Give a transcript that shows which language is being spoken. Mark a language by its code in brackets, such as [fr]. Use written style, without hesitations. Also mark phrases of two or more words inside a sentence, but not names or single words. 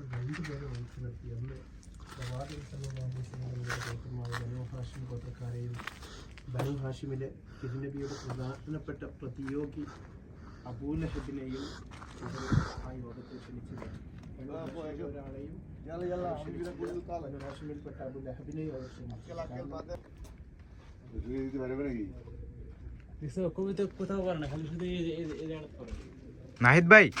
[ml] രണ്ടുപേരെ ഒഴിച്ചു നിർത്തി അന്ന് പ്രവാചകൻ [ar] صلى الله عليه وسلم [ml] ഗോത്രമായ ബനൂ ഹാഷിം ഗോത്രക്കാരെയും ബനൂ ഹാഷിമിലെ തിരുനബിയുടെ പ്രധാനപ്പെട്ട പ്രതിയോഗി അബൂലഹബിനെയും ആ യോഗത്തിൽ ക്ഷണിച്ചില്ല ഒരാളെയും ബനൂ ഹാഷിമിൽപ്പെട്ട അബൂലഹബിനെയും അവർ ക്ഷണിച്ചു [bn] কবিতা কোথাও করে না খালি শুধু নাহিদ ভাই